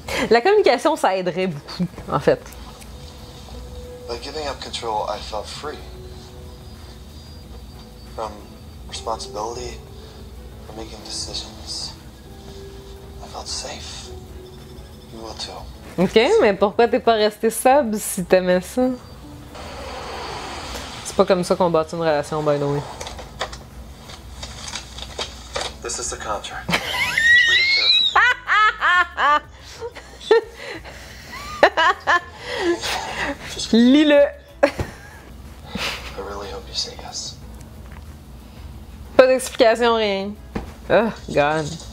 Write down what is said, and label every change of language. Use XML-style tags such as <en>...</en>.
<fr>La communication, ça aiderait beaucoup, en fait.</fr> <en>By giving up control, I felt free. From responsibility, from making decisions. I felt safe. You will too.</en> <fr>Ok, mais pourquoi t'es pas resté sub si t'aimais ça? C'est pas comme ça qu'on bâtit une relation,</fr> <en>by the way. This is the contract. Read it carefully.</en> <fr>Lis-le.</fr> <en>I really hope you say yes.</en> <fr>Pas d'explication, rien.</fr> <en>Oh, God.</en>